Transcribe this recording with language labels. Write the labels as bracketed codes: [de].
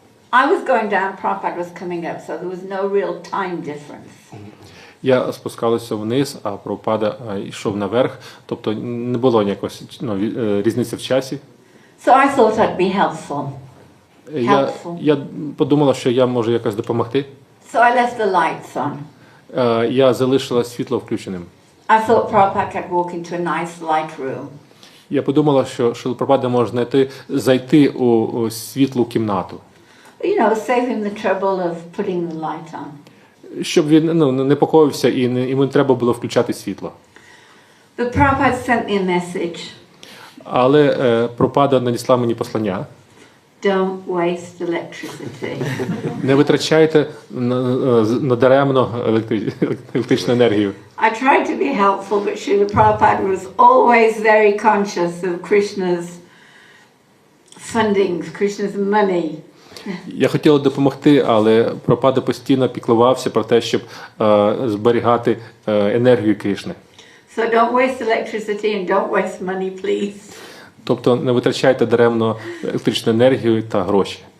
[en] I was going down, Prabhupada was coming up, so there was no real time difference. [uk] Я спускалася вниз, а Прабхупада йшов наверх, тобто не було ніякої різниці в часі. [en] So I thought I'd be helpful. [uk] Я подумала, що я можу якось допомогти. [en] So I left the lights on. [uk] Я залишила світло включеним. [en] I thought Prabhupada could walk into a nice light room. [uk] Я подумала, що Шріла Прабхупада може зайти у світлу кімнату. [en] You know, save him the trouble of putting the light on. [uk] Щоб він не непокоївся і йому не треба було включати світло. [en] But Prabhupada sent me a message. [uk] Але Прабхупада надісла мені послання. [en] Don't waste electricity. [uk] Не витрачайте надаремно електричну енергію. [en] I tried to be helpful, but Srila Prabhupada was always very conscious of Krishna's funding, Krishna's money. [uk] Я хотіла допомогти, але Прабхупада постійно піклувався про те, щоб зберігати енергію Кришни. [en] So don't waste electricity and don't waste money, please. [uk] Тобто не витрачайте даремно електричну енергію та гроші.